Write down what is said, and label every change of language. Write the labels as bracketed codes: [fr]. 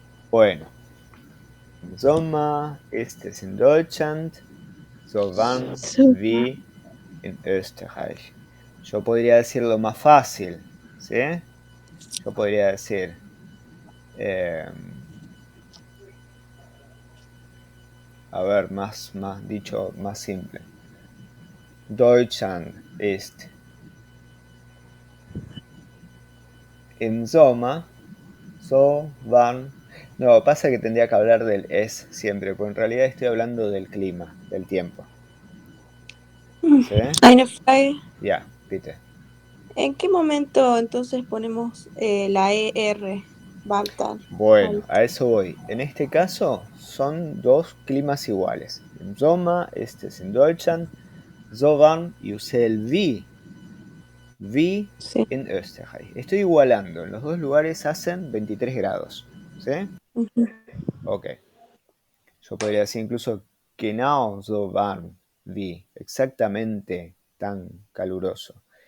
[de] Bueno, im Sommer ist es in Deutschland so warm [es] Súper. [de] wie in Österreich. [es] Yo podría decirlo más fácil, ¿sí? Yo podría decir, a ver, más dicho, más simple. [de] Deutschland ist im Sommer so warm. [es] No, pasa que tendría que hablar del es siempre, porque en realidad estoy hablando del clima, del tiempo. ¿Sí? [de] Eine Frage. [es] Ya, viste. ¿En qué momento entonces ponemos la ER? Baltar. Bueno, a eso voy. En este caso son dos climas iguales. [de] Im Sommer ist es in Deutschland so warm [es] y usé el wie Sí. en Österreich. Estoy igualando. En los dos lugares hacen 23 grados. ¿Sí? Ujú. Ok. Yo podría decir incluso [de] genau so warm wie. [es] Exactamente tan caluroso.